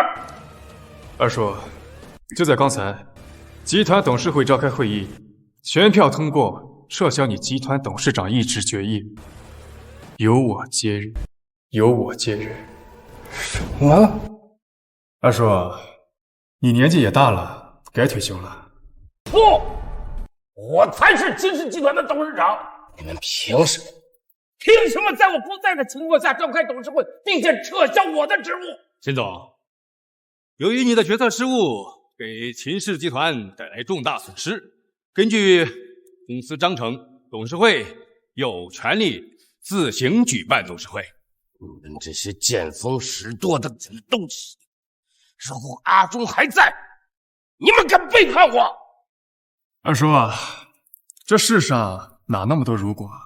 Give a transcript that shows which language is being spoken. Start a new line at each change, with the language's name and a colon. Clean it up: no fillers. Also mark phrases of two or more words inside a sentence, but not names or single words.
Chinese: 二叔，就在剛才，集团董事會召開會議，全票通過撤銷你集团董事長一職決議，由我接任。由我接任。什麼？二叔，你年紀也大了，該退休了。不，我才是秦氏集團的董事長。你們憑什麼？憑什麼在我不在的情況下召開董事會，並且撤銷我的職務？秦總，由於你的決策失誤， 給秦氏集團帶來重大損失。根據公司章程，董事会有权利自行舉辦董事会。你们这些见风使舵的东西，如果阿忠还在，你们敢背叛我？二叔啊，这世上哪那么多如果？